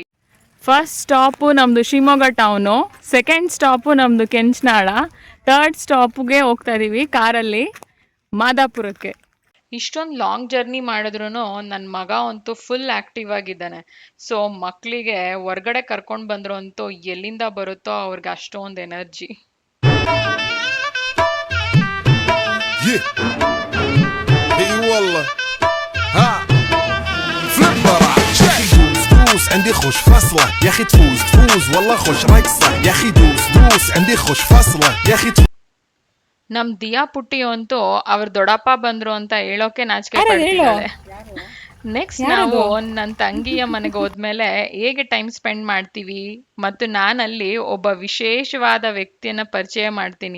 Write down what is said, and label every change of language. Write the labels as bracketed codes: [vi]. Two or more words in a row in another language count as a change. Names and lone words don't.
[en] first stop [kn] ನಮ್ಮದು ಶಿವಮೊಗ್ಗ ಟೌನು, [en] second stop [kn] ನಮ್ಮದು ಕೆಂಚನಾಳ, [en] third stop [kn] ಹೋಗ್ತಾ ಇದ್ದೀವಿ ಕಾರಲ್ಲಿ ಮಾದಾಪುರಕ್ಕೆ. ಇಷ್ಟೊಂದು [en] long journey [kn] ಮಾಡಿದ್ರು ನನ್ನ ಮಗ ಅಂತೂ [en] full active [kn] ಆಗಿದ್ದಾನೆ. ಸೊ ಮಕ್ಕಳಿಗೆ ಹೊರ್ಗಡೆ ಕರ್ಕೊಂಡು ಬಂದ್ರು ಅಂತೂ ಎಲ್ಲಿಂದ ಬರುತ್ತೋ ಅವ್ರಿಗೆ ಅಷ್ಟೊಂದು ಎನರ್ಜಿ. [ar] عندي خوش فصلة يا اخي تفوز والله خوش رقصة يا اخي دوس عندي خوش فصلة يا اخي. [kn] ನಮ್ ದಿಯಾ ಪುಟ್ಟಿ ಅಂತೂ ಅವ್ರ ದೊಡ್ಡಪ್ಪ ಬಂದ್ರು ಅಂತ ಹೇಳೋಕೆ ನಾಚಿಕೆ ಪಡ್ತಿದ್ದಾಳೆ. ನೆಕ್ಸ್ಟ್ ನಾವು ನನ್ನ ತಂಗಿಯ ಮನೆಗೆ ಹೋದ್ಮೇಲೆ ಹೇಗೆ [en] time spend [kn] ಮಾಡ್ತೀವಿ ಮತ್ತು ನಾನಲ್ಲಿ ಒಬ್ಬ ವಿಶೇಷವಾದ ವ್ಯಕ್ತಿಯನ್ನ ಪರಿಚಯ ಮಾಡ್ತೀನಿ.